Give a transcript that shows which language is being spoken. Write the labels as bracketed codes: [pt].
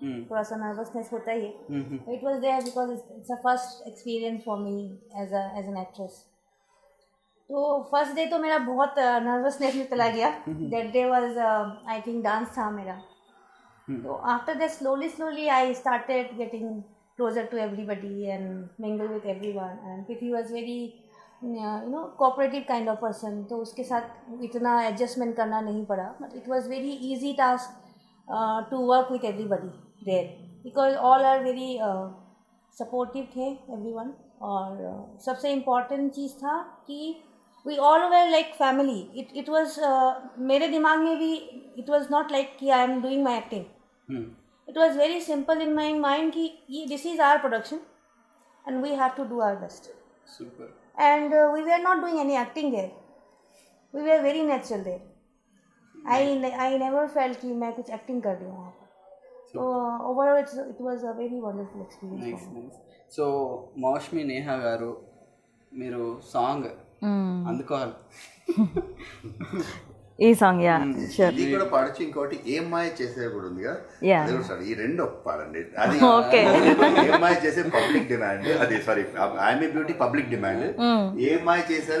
[hi] थोड़ा सा नर्वसनेस होता ही है. [en] It was there because it's a first experience for me as an actress. [hi] तो फर्स्ट डे तो मेरा बहुत नर्वसनेस में चला गया. [en] that day was I think dance [hi] था मेरा. [en] So after that slowly I started getting closer to everybody and mingle with everyone. And Pithi was very cooperative kind of person. [hi] तो उसके साथ इतना adjustment करना नहीं पड़ा. [en] But it was very easy task to work with everybody there because all are very supportive [hi] थे [en] everyone. [hi] और सबसे important चीज़ था कि [en] we all were like family. It was [hi] मेरे दिमाग में भी [en] it was not like कि I am doing my acting. It was very simple in my mind कि this is our production and we have to do our best. Super. And we were not doing any acting there. We were very natural there. I never felt [hi] कि मैं कुछ acting कर रही हूँ वहाँ पर. [en] So overall it was a very wonderful experience. Nice. [te] So మౌష్మి Neha గారు మీరు సాంగ్ అందుకోవాలి. ఈ సాంగ్ యా షూర్. ఇది కూడా పాడచ్చు. ఇంకోటి ఏం మాయ చేసే కూడా ఉంది కదా, అది కూడా ఈ రెండు పాడండి. అది ఓకే. ఏం మాయ చేసే పబ్లిక్ డిమాండ్, అది [en] sorry I'm a beauty [te] public demand, ఏం మాయ చేసే